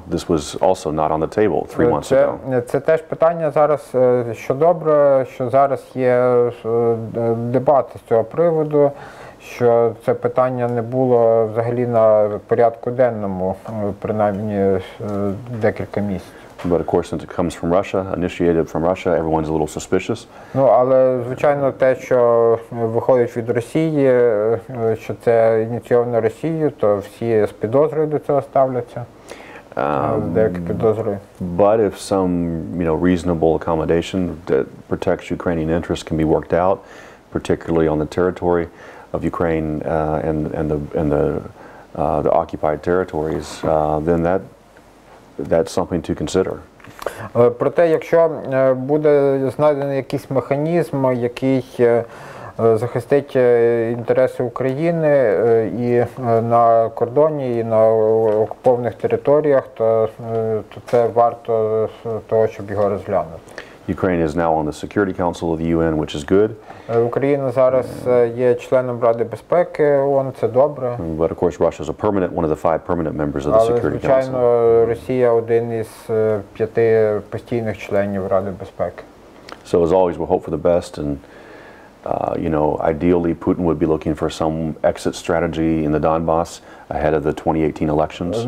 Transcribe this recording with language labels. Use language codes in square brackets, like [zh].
[en] This was also not on the table 3 months ago. [uk] Це теж питання зараз, що добре, що зараз є дебат з цього приводу, що це питання не було взагалі на порядку денному, принаймні декілька місяців. [en] But of course, since it comes from Russia, initiated from Russia, everyone's a little suspicious. [uk] Ну, але звичайно те, що виходить від Росії, що це ініційовано Росією, то всі з підозрою до цього ставляться. Деякі підозрюють. [en] But if some, reasonable accommodation that protects Ukrainian interests can be worked out, particularly on the territory of Ukraine and the occupied territories, then that's something to consider. [uk] Проте, якщо буде знайдений якийсь механізм, який захистить інтереси України і на кордоні, і на окупованих територіях, то це варто того, щоб його розглянути. [en] Ukraine is now on the Security Council of the UN, which is good. [uk] Україна зараз є членом Ради безпеки ООН, це добре. [en] But of course, Russia is a one of the 5 permanent members of the [uk] Але, [en] Security Council. [uk] звичайно, Росія один із 5 постійних членів Ради безпеки. [en] So as always, we'll hope for the best, and you know, ideally, Putin would be looking for some exit strategy in the Donbass ahead of the 2018 elections.